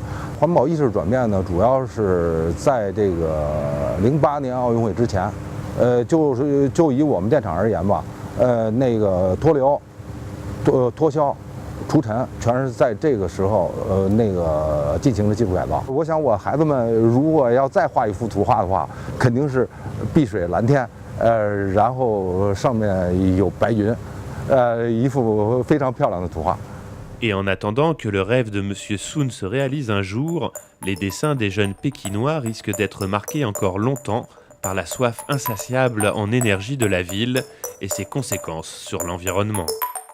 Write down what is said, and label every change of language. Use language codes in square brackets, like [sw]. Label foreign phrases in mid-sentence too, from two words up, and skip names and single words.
[zh] 环保意识转变呢，主要是在这个08年奥运会之前，就以我们电厂而言吧，那个脱硫、脱硝、除尘全是在这个时候那个进行了技术改造。我想我孩子们如果要再画一幅图画的话，肯定是碧水蓝天，然后上面有白云，一幅非常漂亮的图画。 [fr] Et en attendant que le rêve de M. Sun se réalise un jour, les dessins des jeunes Pékinois risquent d'être marqués encore longtemps par la soif insatiable en énergie de la ville et ses conséquences sur l'environnement.